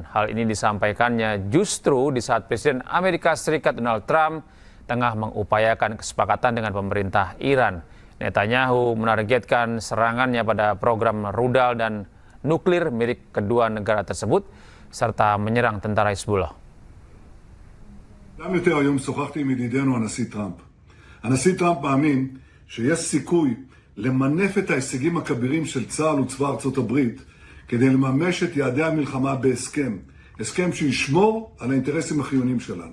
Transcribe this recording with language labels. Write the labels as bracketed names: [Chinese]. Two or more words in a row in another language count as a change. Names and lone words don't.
[Indonesian] Hal ini disampaikannya justru di saat Presiden Amerika Serikat Donald Trump tengah mengupayakan kesepakatan dengan pemerintah Iran. Netanyahu menargetkan serangannya pada program rudal dan nuklir milik kedua negara tersebut, serta menyerang tentara Hizbullah. [Hebrew] גם יותר היום שוחחתי עם ידידנו הנשיא טראמפ. הנשיא טראמפ מאמין שיש סיכוי למנף את ההישגים הכבירים של צה"ל וצבא ארצות הברית כדי לממש את יעדי המלחמה בהסכם. הסכם שישמור על האינטרסים החיוניים שלנו.